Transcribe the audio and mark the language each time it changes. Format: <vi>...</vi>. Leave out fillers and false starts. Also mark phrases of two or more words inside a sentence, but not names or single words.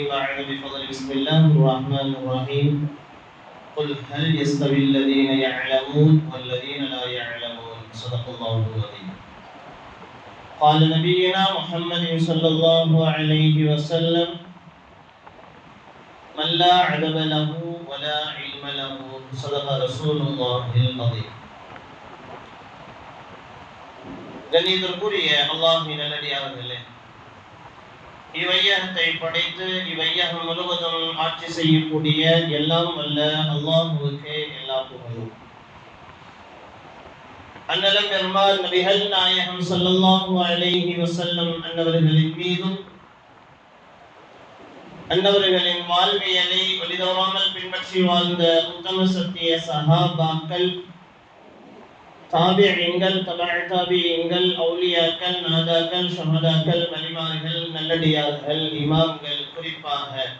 <ar>بعد بفضل بسم الله الرحمن الرحيم. قل هل يستوي الذين يعلمون والذين لا يعلمون. صدق الله العظيم. قال نبينا محمد صلى الله عليه وسلم: من لا عدم له ولا علم له. صدق رسول الله العظيم.</ar> <ta>கண்ணியத்திற்குரிய அல்லாஹ்வின் நல்லடியார்களே, இவையகத்தை படைத்து இவையகம் முழுவதும் ஆட்சி செய்யக்கூடிய எல்லாம் வல்ல அல்லாஹ்வுக்கே எல்லா புகழும். அன்னலம் பெருமாள் நபிகள் நாயகம்</ta> <ar>صلى الله عليه وسلم</ar> <ta>அன்னவர்களின் மீதும் அன்னவர்களின் வாழ்வியலை வழிதவறாமல் பின்பற்றி வாழ்ந்த உத்தம சத்திய சஹாபாக்கள், தாபிஈன்கள், தபஅ தாபிஈன்கள், அவுலியாக்கள், நாதாக்கள், ஷஹதாக்கள், வலிமார்கள், நல்லடியார்கள், இமாம்கள், குறிப்பாக</ta>